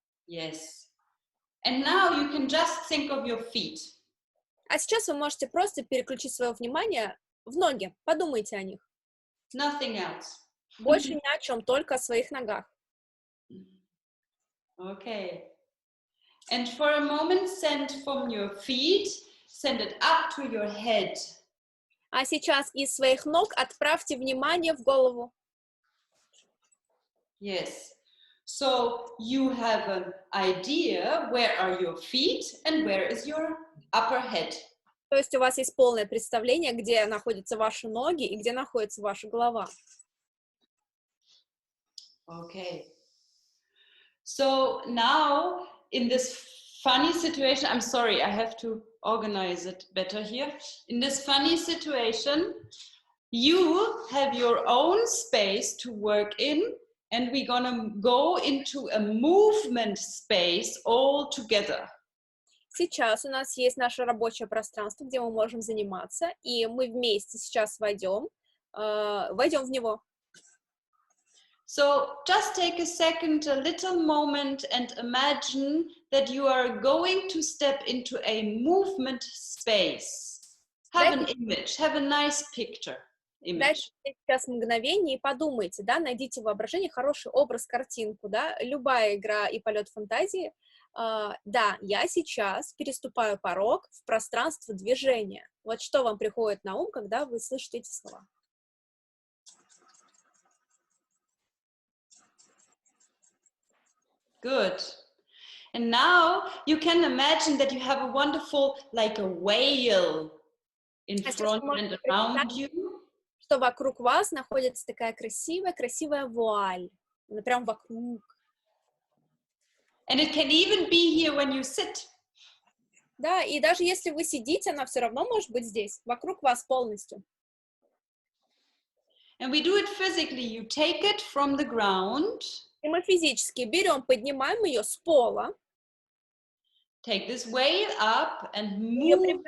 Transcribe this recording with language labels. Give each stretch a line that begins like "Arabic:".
English: Yes. And now you can just think of your feet.
Russian: А сейчас вы можете просто переключить свое внимание в ноги. Подумайте о них.
English: Nothing else.
Russian: Больше ни о чем, только о своих ногах.
English: Okay. And for a moment, send from your feet, send it up to your head.
Russian: А сейчас из своих ног отправьте внимание в голову.
English: Yes. So you have an idea where are your feet and where is your upper head.
Russian: То есть у вас есть полное представление, где находятся ваши ноги и где находится ваша голова.
English: Okay. So now in this funny situation, I'm sorry, I have to organize it better here. In this funny situation, you have your own space to work in, and we're gonna go into a movement space all together.
Russian: Сейчас у нас есть наше рабочее пространство, где мы можем заниматься, и мы вместе сейчас войдем в него.
English: So just take a second, a little moment, and imagine that you are going to step into a movement space. Have an image, have a nice picture.
Russian: Дайте сейчас мгновение и подумайте, да, найдите в воображении хороший образ, картинку, да, любая игра и полет фантазии. Да, я сейчас переступаю порог в пространство движения. Вот что вам приходит на ум, когда вы слышите эти слова?
English: Good. And now you can imagine that you have a wonderful, like a whale in front and around you.
Russian: Что вокруг вас находится такая красивая вуаль. Она прям вокруг.
English: And it can even be here when you sit.
Russian: Да, и даже если вы сидите, она все равно может быть здесь, вокруг вас полностью.
English: And we do it physically. You take it from the ground.
Russian: И мы физически берем, поднимаем ее с пола.
English: Take this whale up and move